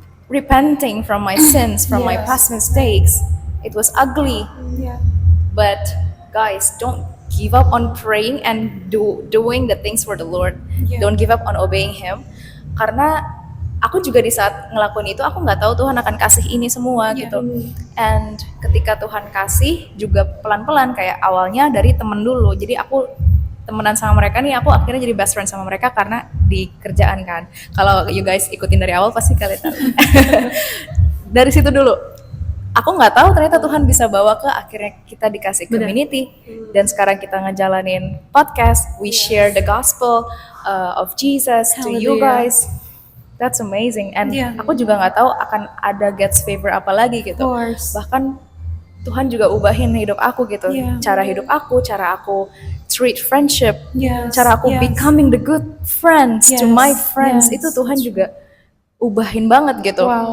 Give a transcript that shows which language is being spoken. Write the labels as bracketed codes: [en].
[en] Repenting from my sins, from my past mistakes. It was ugly, but guys, don't give up on praying and doing the things for the Lord. Don't give up on obeying Him, [id] karena aku juga di saat ngelakuin itu aku nggak tahu Tuhan akan kasih ini semua gitu. And ketika Tuhan kasih juga pelan-pelan, kayak awalnya dari temen dulu. Jadi aku temenan sama mereka nih, aku akhirnya jadi best friend sama mereka karena di kerjaan kan. Kalau you guys ikutin dari awal pasti kalian tahu. Dari situ dulu. Aku nggak tahu ternyata Tuhan bisa bawa ke akhirnya kita dikasih community dan sekarang kita ngejalanin podcast. [en] We share the gospel of Jesus to you guys. That's amazing. [id] And aku juga nggak tahu akan ada God's favor apa lagi gitu. Bahkan Tuhan juga ubahin hidup aku gitu. Cara hidup aku, cara aku treat friendship, cara aku [en] becoming the good friends to my friends, [id] itu Tuhan juga ubahin banget gitu.